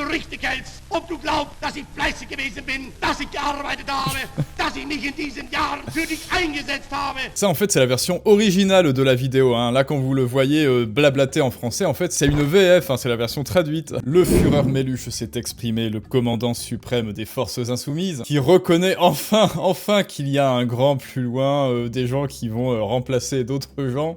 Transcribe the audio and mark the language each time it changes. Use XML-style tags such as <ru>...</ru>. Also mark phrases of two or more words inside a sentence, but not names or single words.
<de>richtig hältst, ob du glaubst, dass ich fleißig gewesen bin, dass ich gearbeitet habe, dass ich mich in diesen Jahren für dich eingesetzt habe.</de> <fr>Ça, en fait, c'est la version originale de la vidéo, hein. Là, quand vous le voyez blablater en français, en fait, c'est une VF, hein, c'est la version traduite. Le Führer Meluche s'est exprimé, le commandant suprême des forces insoumises, qui reconnaît enfin qu'il y a un grand plus loin, des gens qui vont remplacer d'autres gens.</fr>